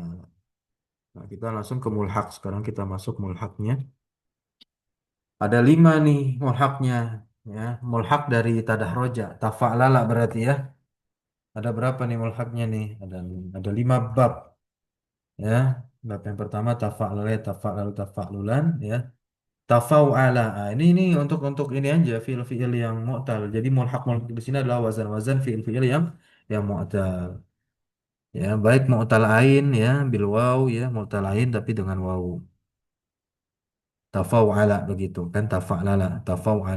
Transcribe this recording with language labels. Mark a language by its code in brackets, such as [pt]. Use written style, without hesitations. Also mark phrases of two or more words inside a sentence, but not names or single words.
[id] Nah, kita langsung ke mulhak. Sekarang kita masuk mulhaknya. Ada 5 nih mulhaknya, ya. Mulhak dari tadah roja, tafa'lala berarti ya. Ada berapa nih mulhaknya nih? Ada 5 bab, ya. Bab yang pertama [ar] tafa'lala, tafa'lalu, tafa'lulan, [id] ya. Tafa'ala. Ah, ini untuk ini aja fiil-fiil yang mu'tal. Jadi mulhak di sini adalah wazan-wazan fiil-fiil yang mu'tal. Ya, baik mu'tal ain ya bil waw ya, mu'tal ain tapi dengan waw. Tafa'ala begitu kan, [ar] tafa'lala, tafa'ala.